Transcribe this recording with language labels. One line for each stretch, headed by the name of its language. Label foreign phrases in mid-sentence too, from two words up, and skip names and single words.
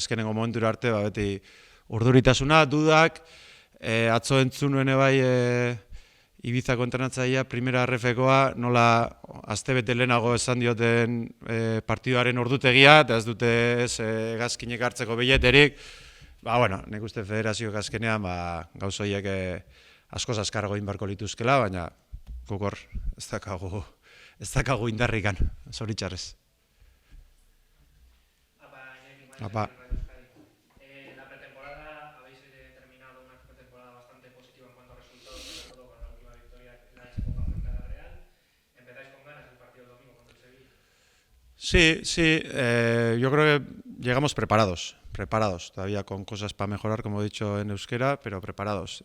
Basque: Azkenengo momentura arte, beti urduritasuna, dudak, atzo entzun nuen bai Ibizako entrenatzailea, primera RF-koa, nola astebete lehenago esan dioten partidoaren ordutegia, eta ez dute hegazkinek hartzeko bileterik. Bueno, nik uste federazioak azkenean gauza horiek askoz azkarrago inbarko lituzkela, baina gukor ez dakagu indarrikan, zoritxarrez. Apa.
Spanish: La pretemporada habéis terminado una pretemporada bastante positiva en cuanto a resultados, sobre todo con la última victoria en la Copa frente a la Real. ¿Empezáis con ganas el partido del domingo contra el Sevilla? Sí, yo creo que llegamos preparados, todavía con cosas para mejorar, como he dicho en euskera, pero preparados.